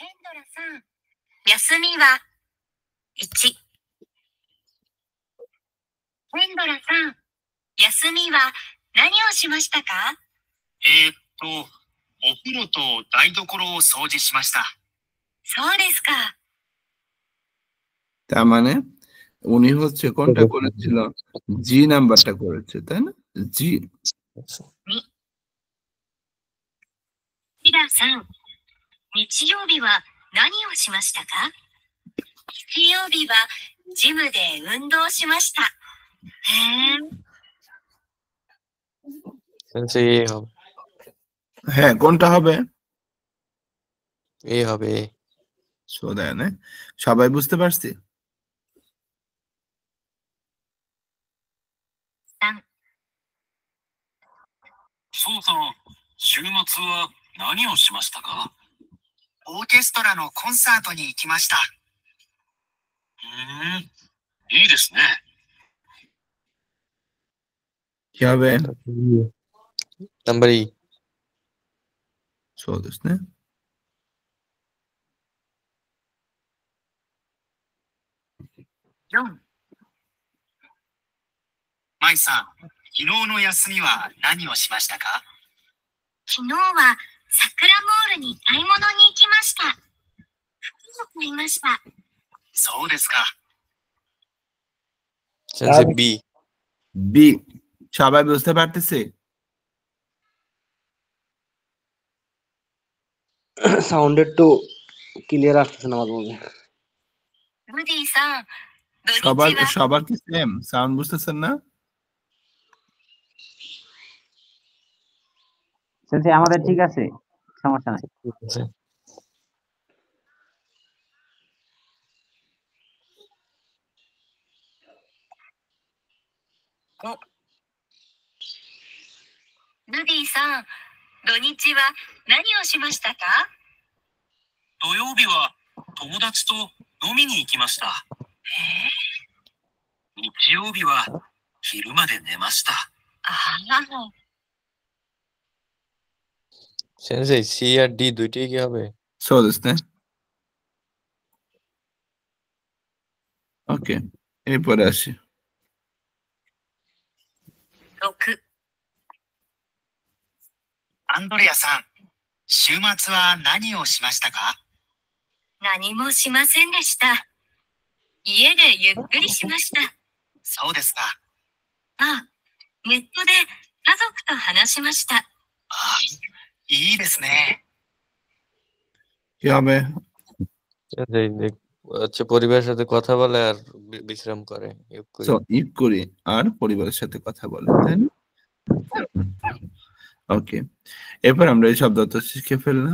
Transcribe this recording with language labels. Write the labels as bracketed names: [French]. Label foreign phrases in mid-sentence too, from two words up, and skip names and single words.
[Japanese] ラさん、休みは1。ベンドラさん、休みは何をしましたか？お風呂と台所を掃除しました。そうですか。 [Bangla] তার মানে উনি হচ্ছে কোনটা করেছিল? জি নাম্বারটা করেছে, তাই না? জি। [Japanese] リラさん、日曜日は何をしましたか？日曜日はジムで運動しました。へえ。 [Bangla] সেন্সেই এ হবে। হ্যাঁ, কোনটা হবে? এ হবে এ। [Japanese] そうだよね。 [Bangla] সবাই বুঝতে পারছি? [Japanese] 3。そうさん、週末は何をしましたか？オーケストラのコンサートに行きました。いいですね。 [Bangla] কি হবে? নাম্বার ই। [Japanese] そうですね。 4。マイさん、昨日の休みは何をしましたか？昨日は桜モールに買い物に行きました。服を買いました。そうですか。 [Bangla] সেন্সেই বি। বি। সবাই বুঝতে পারতেছে? সাউন্ড একটু ক্লিয়ার আসতেছে না মাঝে মাঝে। [Japanese] ブディさん、土日は [Bangla] সবার কি সেম? সাউন্ড বুঝতেছেন না? সেন্সেই আমাদের ঠিক আছে, সমস্যা নাই। ঠিক আছে। [Japanese] 5。ブディさん、土日は何をしましたか？土曜日は友達と飲みに行きました。日曜日は昼まで寝ました。ああ、 [Bangla] সেন্সেই সি আর ডি দুইটাই কি হবে? [Japanese] そうですね。 [Bangla] ওকে, এরপরে আসি। [Japanese] 6。アンドレアさん、週末は何をしましたか？何もしませんでした。家でゆっくりしました。そうですか。あ、ネットで家族と話しました。ああ、いいですね。 [Bangla] কি হবে? সেন্সেই হচ্ছে পরিবারের সাথে কথা বলে আর বিশ্রাম করে। ইউক্কুরি। সো ইউক্কুরি আর পরিবারের সাথে কথা বলে, তাই না? ওকে, এরপর আমরা এই শব্দ অর্থ শিখে ফেললাম।